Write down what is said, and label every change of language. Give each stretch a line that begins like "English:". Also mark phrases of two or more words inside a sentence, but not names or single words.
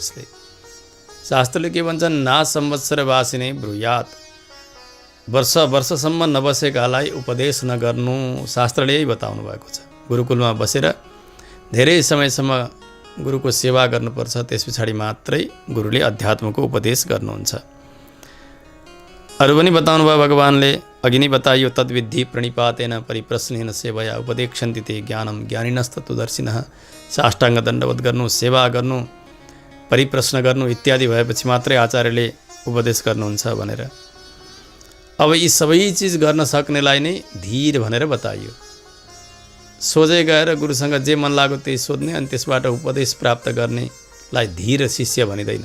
Nepali: यसले शास्त्रले के भन्छन्,
Sanskrit: ना संवत्सर वासिने ब्रुयात,
Nepali: वर्षसम्म नबसेकालाई उपदेश नगर्नु, शास्त्रले यही बताउनु भएको छ। गुरुकुलमा बसेर धेरै समयसम्म गुरुको सेवा गर्नुपर्छ, त्यस पछाडि मात्रै गुरुले अध्यात्मको उपदेश गर्नुहुन्छ। अरू पनि बताउनु भयो भगवानले, अघि नै बताइयो,
Sanskrit: तद्विद्धि प्रणिपातेन परिप्रश्नेन सेवया उपदेक्षन्ति ते ज्ञानम ज्ञानिनस्तत्त्वदर्शिनः।
Nepali: साष्टाङ्ग दण्डवत गर्नु, सेवा गर्नु, परिप्रश्न गर्नु इत्यादि भएपछि मात्रै आचार्यले उपदेश गर्नुहुन्छ भनेर। अब यी सबै चिज गर्न सक्नेलाई नै धीर भनेर बताइयो। सोझै गएर गुरुसँग जे मन लाग्यो त्यही सोध्ने अनि त्यसबाट उपदेश प्राप्त गर्नेलाई धीर शिष्य भनिँदैन।